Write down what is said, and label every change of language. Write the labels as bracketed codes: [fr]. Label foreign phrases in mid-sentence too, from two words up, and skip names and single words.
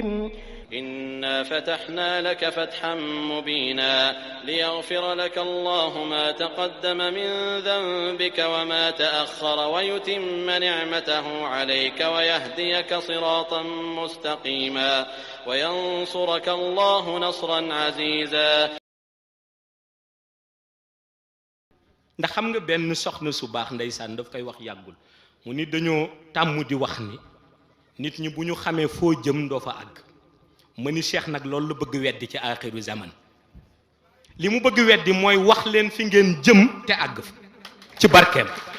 [ar] إنا فتحنا لك فتحا مبينا ليغفر لك الله ما تقدم من ذنبك وما تأخر ويتم نعمته عليك ويهديك صراطا مستقيما وينصرك الله نصرا عزيزا. [wo] ndax xam nga benn soxna su baax ndeysaan daf koy wax yàggul mu ni dañoo tàmm di wax ni nit ñi bu ñu xamee foo jëm doo fa àgg ma ni Cheikh nag loolu la bëgg weddi ci [ar] آخر الزمان [wo] li mu bëgg weddi mooy wax leen fi ngeen jëm te àgg fa ci barkeem.